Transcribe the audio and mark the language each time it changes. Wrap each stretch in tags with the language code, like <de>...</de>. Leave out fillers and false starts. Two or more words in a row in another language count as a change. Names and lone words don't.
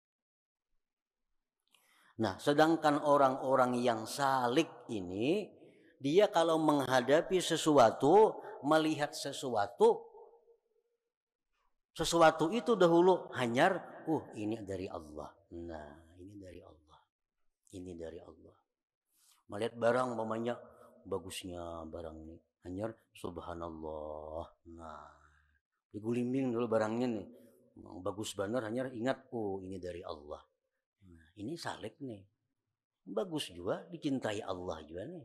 <id>Nah, sedangkan orang-orang yang salik ini, dia kalau menghadapi sesuatu, melihat sesuatu itu dahulu hanyar, ini dari Allah. Nah, ini dari Allah. Ini dari Allah. Melihat barang namanya bagusnya barang ini, hanyar subhanallah.</id> <bjn>Nah, digulimbing dulu barangnya nih. Bagus benar hanyar ingat, ini dari Allah.</bjn> <id>Nah, ini salik nih. Bagus juga, dicintai Allah juga nih.</id>